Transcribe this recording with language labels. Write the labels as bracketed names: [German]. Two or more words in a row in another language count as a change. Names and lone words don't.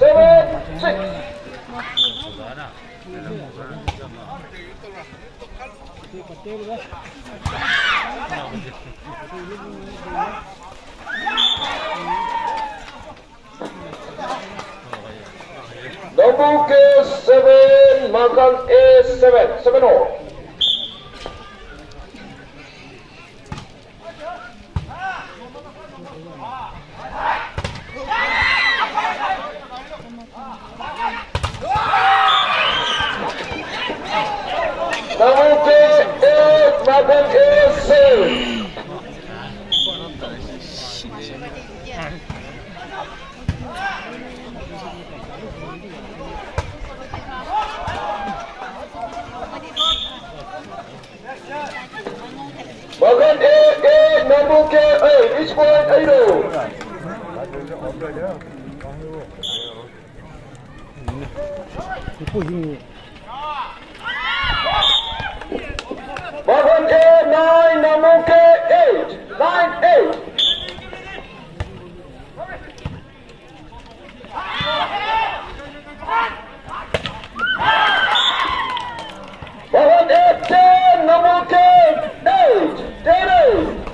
[English] 7-6. Nambol 7, Makhan is 7. 7-all. Nambol 8, Makhan is 7. Makhan 8, Nambol 8. Each point 8-all. Makhan 9, Nambol 8. 9-8. Makhan 10, Nambol 8. 10-8.